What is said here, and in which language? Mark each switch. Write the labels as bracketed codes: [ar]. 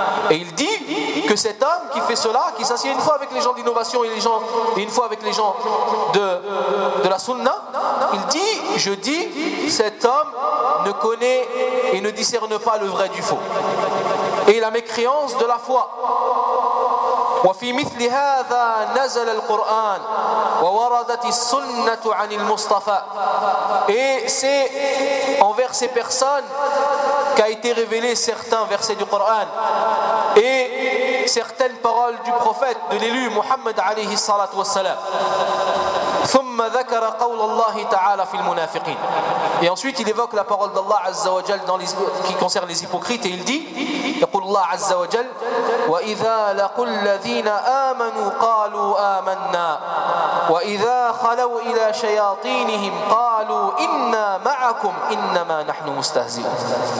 [fr] Et il dit que cet homme qui fait cela, qui s'assied une fois avec les gens d'innovation et les gens et une fois avec les gens de la sunna, il dit, je dis, cet homme ne connaît et ne discerne pas le vrai du faux et la mécréance de la foi. [ar] وفي مثل هذا نزل القرآن ووردت السنة عن المصطفى. [fr] Et c'est envers ces personnes qu'a été révélé certains versets du Coran et certaines paroles du prophète, de l'élu Muhammad alayhi salatu wassalam. [ar] ثم ذكر قول الله تعالى في المنافقين. [fr] Et ensuite il évoque la parole d'Allah Azza wa Jal dans les, qui concerne les hypocrites et il dit, [ar] يقول الله عز وجل وإذا لقوا الذين آمنوا قالوا آمنا وإذا خلوا إلى شياطينهم قالوا إنا معكم إنما نحن مستهزئون.